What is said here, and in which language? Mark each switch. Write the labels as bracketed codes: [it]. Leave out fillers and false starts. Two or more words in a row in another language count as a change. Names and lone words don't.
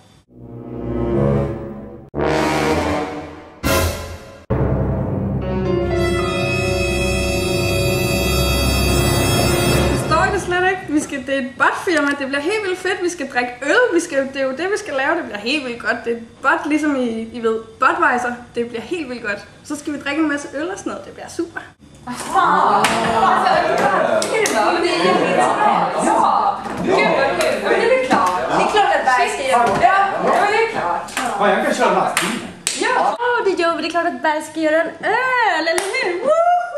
[da] Det er et botfirma, det bliver helt vildt fedt, vi skal drikke øl, det er jo det, vi skal lave, det bliver helt vildt godt. Det er et bot, ligesom I ved, Budweiser, det bliver helt vildt godt. Så skal vi drikke en masse øl og sådan noget, det bliver super. [sv] Det är klart. Det är klart att Berg ska göra det. Ja, det är klart. Ja, jag kan köra lastbilen. Ja, det gör vi. Det är klart att Berg ska göra en öl, eller hur?